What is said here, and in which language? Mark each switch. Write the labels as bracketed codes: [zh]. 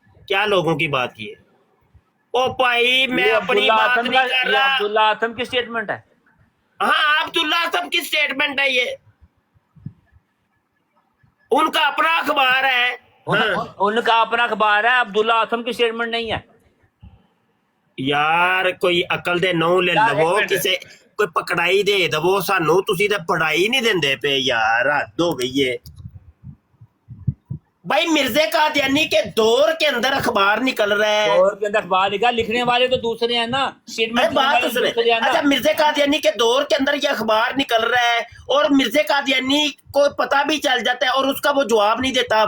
[ur] کیا لوگوں کی بات کی ہے؟ او بھائی میں اپنی بات نہیں کر رہا. عبداللہ آتم کی سٹیٹمنٹ ہے. ہاں عبداللہ آتم کی سٹیٹمنٹ ہے, یہ ان کا اپنا اخبار ہے. ان کا اپنا اخبار ہے, عبداللہ آتم کی سٹیٹمنٹ نہیں ہے. [pa] یار کوئی عقل دے نو لے لو, کسے کوئی پکڑائی دے دو سانو, تسی تے پڑھائی نہیں دیندے پے یار, حد ہو گئی ہے. [ur] بھائی مرزا قادیانی کے دور کے اندر اخبار نکل رہا ہے. دور کے اندر اخبار نکلا, لکھنے والے تو دوسرے ہیں نا. بات اچھا مرزا قادیانی کے دور کے اندر یہ اخبار نکل رہا ہے اور مرزا قادیانی کو پتہ بھی چل جاتا ہے اور اس کا وہ جواب نہیں دیتا.